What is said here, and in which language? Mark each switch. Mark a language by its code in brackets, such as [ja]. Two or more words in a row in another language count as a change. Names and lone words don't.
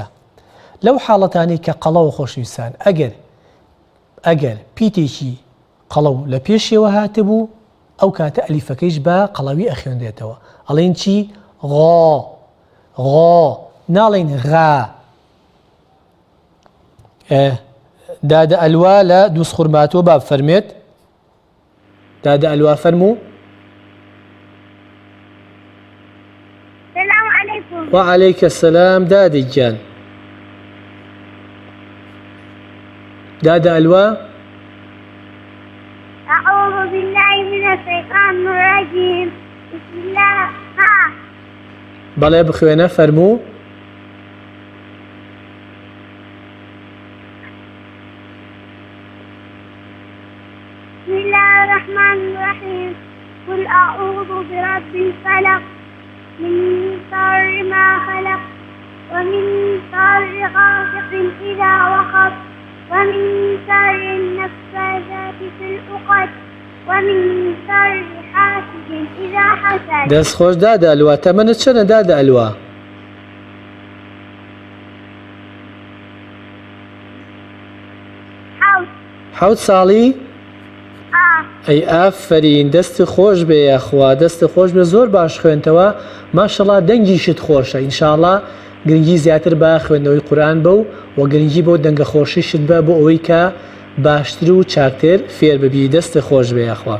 [ckb] لەو حاڵەتانی کە قەڵەوە خۆشەویستان ئەگەر پیتێکی قەڵەو لە پێشەوە هاتبوو ئەو کاتە ئەلیفەکەیش بە قەڵەوی ئەخوێندرێتەوە ئەڵێن چی غا غا ناڵێن غا. دادە ئەلوا لە دووس خوورماتۆ با فەرمێت. دادە ئەلوا فەرموو. [ar] السلام عليكم. وعليك السلام [ckb] دادی گیان. دادە ئەلوا. [ar] أعوذ بالله من الشيطان الرجيم بسم الله ها. [ckb] بەڵێ بخوێنە فەرموو. [ar] بسم الله الرحمن الرحيم قل أعوذ برب الفلق من شر ما خلق ومن شر غاسق إذا وقب ومن شر النفاثات في العقد ومن شر حاسد إذا حسد. [ckb] دەست خۆش دادە ئەلوا تەمەنت چەندە دادە ئەلوا؟ حەوت ساڵی؟ ئەی ئافرین دەستی خۆش بێ یاخوا دەستی خۆش بێ زۆر باش خوێنتەوە ماشەڵڵا دەنگیشت خۆشە ئینشاءڵڵا گرنگی زیاتر با خوێندنەوەی قورئان بە و گرنگی بۆ دەنگە خۆشیشت بە بۆ ئەوەی کە باشتر و چاکتر فێر ببی دەستی خۆش بێ یاخوا.